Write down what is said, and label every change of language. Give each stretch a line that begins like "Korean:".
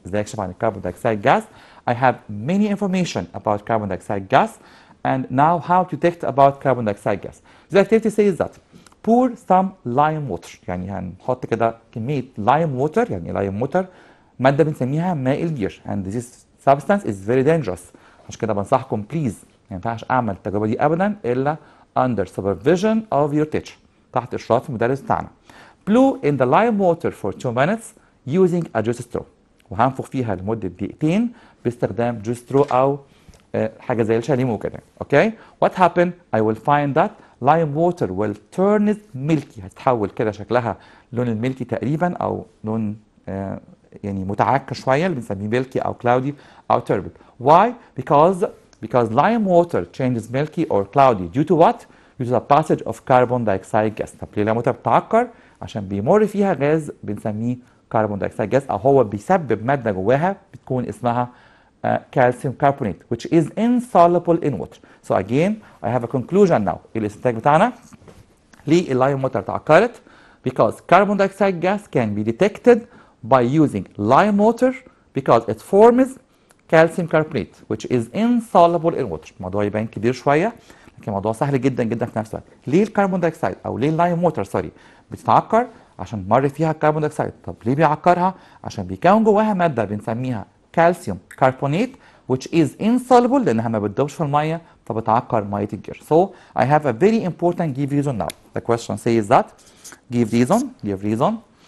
Arabic: ازاي اكشف عن
English: carbon dioxide gas. I have many information about carbon dioxide gas and now how to detect about carbon dioxide gas. The activity says that pour some lime water.
Arabic: يعني هنحط كده كمية lime water يعني lime water مادة بنسميها ماء البير
English: and this substance is very dangerous.
Arabic: عشان كده بنصحكم please ما ينفعش اعمل التجربة دي ابدا الا
English: under supervision of your teacher
Arabic: تحت اشراف المدرس بتاعنا.
English: Blow in the lime water for 2 minutes using a juice straw.
Arabic: وهنفخ فيها لمدة دقيقتين باستخدام juice straw أو حاجة زي الشاليمو كده.
English: Okay? What happened? I will find that lime water will turn milky.
Arabic: هتتحول كده شكلها لون الملكي تقريبا أو لون يعني متعكر شوية اللي بنسميه milky أو cloudy أو turbid.
English: Why? Because lime water changes milky or cloudy due to what? Due to the passage of carbon dioxide gas.
Arabic: طب ليه الليمون بتتعكر؟ عشان بيمر فيها غاز بنسميه كربون دايوكسيد جاز او هو بيسبب ماده جواها بتكون اسمها calcium carbonate
English: which is insoluble in water. So again I have a conclusion now.
Arabic: الاستنتاج بتاعنا ليه اللايم ووتر تعكرت؟
English: Because carbon dioxide gas can be detected by using lime water because it forms calcium carbonate which is insoluble in water.
Arabic: الموضوع يبان كبير شويه لكن الموضوع سهل جدا جدا في نفس الوقت. ليه الكربون دايوكسيد او ليه اللايم ووتر بتتعكر؟ عشان مر فيها الكربون دايوكسيد. طب ليه بيعكرها؟ عشان بيكون جواها ماده بنسميها كالسيوم كربونات
English: which is insoluble
Arabic: لانها ما بتدوبش في الميه فبتعكر ميه الجير.
English: So I have a very important give reason now. The question says that give reason.